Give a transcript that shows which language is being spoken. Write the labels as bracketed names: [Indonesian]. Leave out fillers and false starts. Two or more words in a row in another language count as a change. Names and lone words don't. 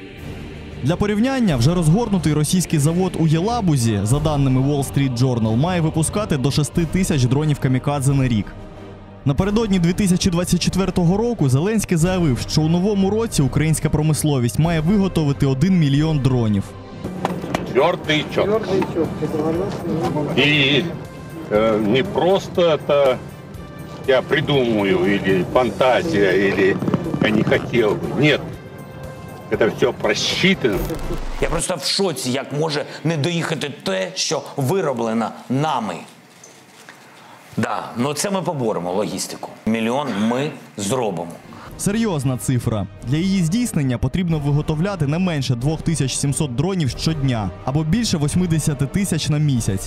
[Ukrainian] Для порівняння, вже розгорнутий російський завод у Єлабузі, за даними Wall Street Journal, має випускати до 6 тисяч дронів камікадзе на рік. Напередодні 2024 року Зеленський заявив, що у новому році українська промисловість має виготовити 1 мільйон дронів. [Russian] Твердый чёрт. И не просто это я придумаю, или фантазия, или я не хотел бы. Нет. Это все просчитано. [Ukrainian] Я просто в шоці, як може не доїхати те, що вироблено нами. Да, ну це ми поборемо, логістику. 1 мільйон ми зробимо. Серйозна цифра. Для її здійснення потрібно виготовляти не менше 2700 дронів щодня, або більше 80 тисяч на місяць.